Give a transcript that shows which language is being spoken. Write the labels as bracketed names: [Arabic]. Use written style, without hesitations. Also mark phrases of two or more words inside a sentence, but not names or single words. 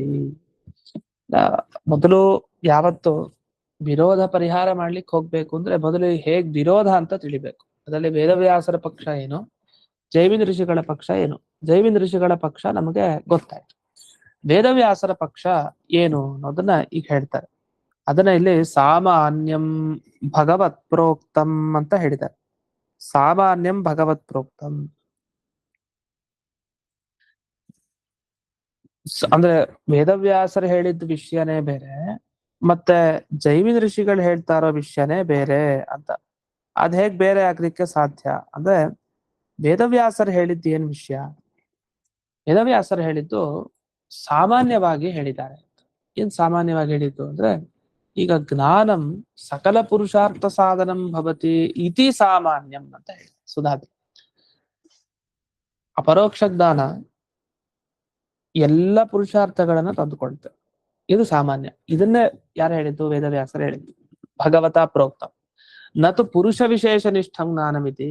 [Kannada] ಮೊದಲು ಯಾವತ್ತು ವಿರೋಧ ಪರಿಹಾರ ಮಾಡ್ಲಿಕ್ಕೆ ಹೋಗ್ಬೇಕು ಅಂದ್ರೆ ಮೊದಲು ಹೇಗ್ ವಿರೋಧ ಅಂತ ತಿಳಿಬೇಕು. ಅದರಲ್ಲಿ ವೇದವ್ಯಾಸರ ಪಕ್ಷ ಏನು, ಜೈಮಿನಿ ಋಷಿಗಳ ಪಕ್ಷ ಏನು. ಜೈಮಿನಿ ಋಷಿಗಳ ಪಕ್ಷ ನಮಗೆ ಗೊತ್ತಾಯ್ತು. ವೇದವ್ಯಾಸರ ಪಕ್ಷ ಏನು ಅನ್ನೋದನ್ನ ಈಗ ಹೇಳ್ತಾರೆ. ಅದನ್ನ ಇಲ್ಲಿ [Sanskrit] ಸಾಮಾನ್ಯಂ ಭಗವತ್ ಪ್ರೋಕ್ತಂ [Kannada] ಅಂತ ಹೇಳಿದ್ದಾರೆ. [Sanskrit] ಸಾಮಾನ್ಯಂ ಭಗವತ್ ಪ್ರೋಕ್ತಂ [Kannada] ಅಂದ್ರೆ ವೇದವ್ಯಾಸರು ಹೇಳಿದ ವಿಷಯನೇ ಬೇರೆ, ಮತ್ತೆ ಜೈಮಿನಿ ಋಷಿಗಳು ಹೇಳ್ತಾ ಇರೋ ವಿಷಯನೇ ಬೇರೆ ಅಂತ. ಅದ್ ಹೇಗ್ ಬೇರೆ ಆಗ್ಲಿಕ್ಕೆ ಸಾಧ್ಯ ಅಂದ್ರೆ, ವೇದವ್ಯಾಸರು ಹೇಳಿದ್ದು ಏನ್ ವಿಷಯ? ವೇದವ್ಯಾಸರು ಹೇಳಿದ್ದು ಸಾಮಾನ್ಯವಾಗಿ ಹೇಳಿದ್ದಾರೆ. ಏನ್ ಸಾಮಾನ್ಯವಾಗಿ ಹೇಳಿದ್ದು ಅಂದ್ರೆ, ಈಗ [Sanskrit] ಜ್ಞಾನಂ ಸಕಲ ಪುರುಷಾರ್ಥ ಸಾಧನಂ ಭವತಿ ಇತಿ ಸಾಮಾನ್ಯಂ [Kannada] ಅಂತ ಹೇಳಿ ಸುಧಾದಿ. ಅಪರೋಕ್ಷ ಜ್ಞಾನ ಎಲ್ಲ ಪುರುಷಾರ್ಥಗಳನ್ನ ತಂದುಕೊಳ್ತೇವೆ, ಇದು ಸಾಮಾನ್ಯ. ಇದನ್ನೇ ಯಾರು ಹೇಳಿದ್ದು? ವೇದವ್ಯಾಸರು ಹೇಳಿದ್ದು. [Sanskrit] ಭಗವತ ಪ್ರೋಕ್ತ ನತು ಪುರುಷ ವಿಶೇಷ ನಿಷ್ಠಂ ಜ್ಞಾನಮಿತಿ.